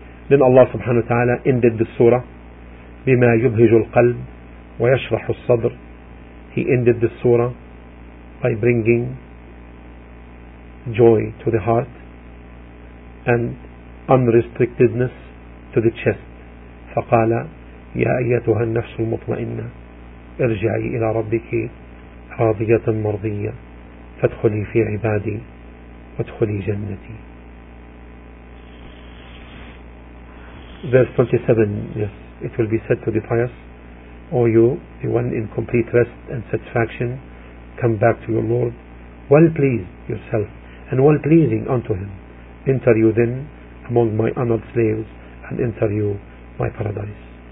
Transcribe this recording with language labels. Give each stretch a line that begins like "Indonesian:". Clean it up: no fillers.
English: Then Allah subhanahu wa ta'ala ended the surah
Arabic: بما يبهج القلب ويشرح الصدر.
English: He ended the surah by bringing joy to the heart and unrestrictedness to the chest.
Arabic: فقال يا أيتها النفس المطمئنة ارجعي إلى ربك راضية مرضية فادخلي في عبادي وادخلي جنتي.
English: Verse 27, yes, it will be said to the pious, O you, the one in complete rest and satisfaction, come back to your Lord, well pleased yourself and well pleasing unto him. Enter you then among my honored slaves and enter you my paradise.